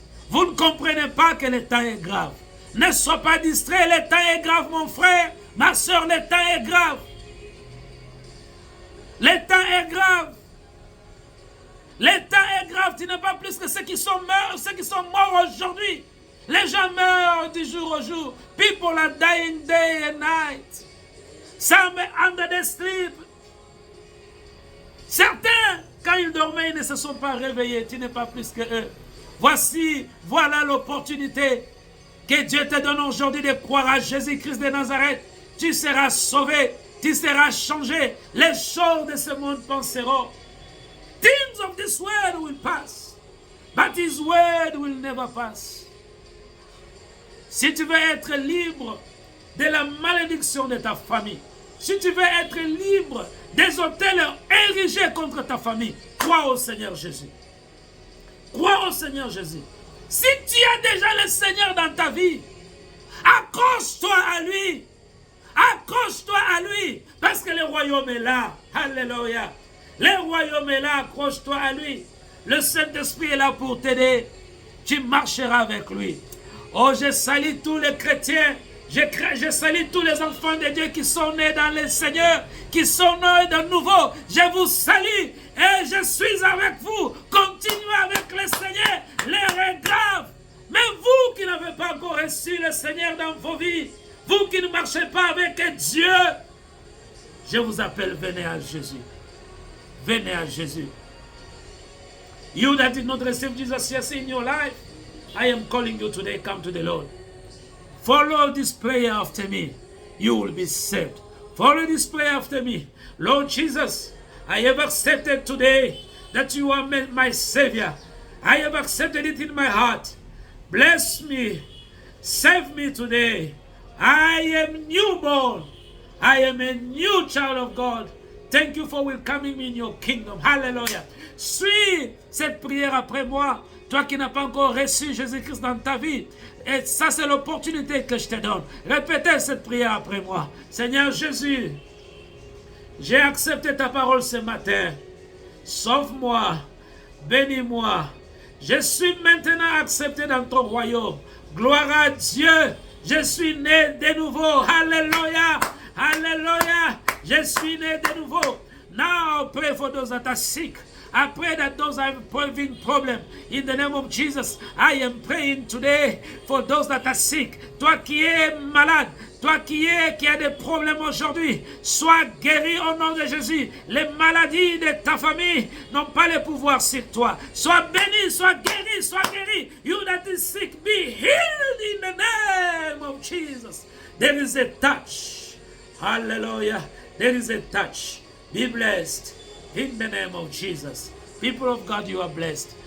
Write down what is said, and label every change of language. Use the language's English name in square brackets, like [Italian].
[French] Vous ne comprenez pas que le temps est grave. Ne sois pas distrait, le temps est grave, mon frère, ma soeur, le temps est grave. Le temps est grave. Le temps est grave, tu n'es pas plus que ceux qui sont morts aujourd'hui. Les gens meurent du jour au jour. [English] People are dying day and night. Some under the sleep. [French] Certains, quand ils dormaient, ils ne se sont pas réveillés. Tu n'es pas plus que eux. Voilà l'opportunité que Dieu te donne aujourd'hui de croire à Jésus-Christ de Nazareth. Tu seras sauvé, tu seras changé. Les choses de ce monde passeront. [English] Things of this world will pass, but His word will never pass. [French] Si tu veux être libre de la malédiction de ta famille, si tu veux être libre des autels érigés contre ta famille, crois au Seigneur Jésus. Crois au Seigneur Jésus. Si tu as déjà le Seigneur dans ta vie, accroche-toi à lui. Accroche-toi à lui. Parce que le royaume est là. Alléluia. Le royaume est là. Accroche-toi à lui. Le Saint-Esprit est là pour t'aider. Tu marcheras avec lui. Oh, je salue tous les chrétiens. Je salue tous les enfants de Dieu qui sont nés dans le Seigneur, qui sont nés de nouveau. Je vous salue et je suis avec vous. Continuez avec le Seigneur. L'heure est grave. Mais vous qui n'avez pas encore reçu le Seigneur dans vos vies, vous qui ne marchez pas avec Dieu, je vous appelle, venez à Jésus. Venez à Jésus. [English] You that did not receive Jesus yes in your life, I am calling you today, come to the Lord. Follow this prayer after me. You will be saved. Follow this prayer after me. Lord Jesus, I have accepted today that you are my Savior. I have accepted it in my heart. Bless me. Save me today. I am newborn. I am a new child of God. Thank you for welcoming me in your kingdom. Hallelujah. [French] Suis cette prière après moi. Toi qui n'as pas encore reçu Jésus-Christ dans ta vie. Et ça, c'est l'opportunité que je te donne. Répétez cette prière après moi. Seigneur Jésus, j'ai accepté ta parole ce matin. Sauve-moi. Bénis-moi. Je suis maintenant accepté dans ton royaume. Gloire à Dieu. Je suis né de nouveau. Alléluia. Alléluia. Je suis né de nouveau. [English] Now pray for those that are sick. I pray that those are having problems. In the name of Jesus, I am praying today for those that are sick. [French] Toi qui es malade, toi qui as des problèmes aujourd'hui, sois guéri au nom de Jésus. Les maladies de ta famille n'ont pas le pouvoir sur toi. Sois béni, sois guéri, sois guéri. [English] You that is sick, be healed in the name of Jesus. There is a touch. Hallelujah. There is a touch. Be blessed. In the name of Jesus. People of God, you are blessed.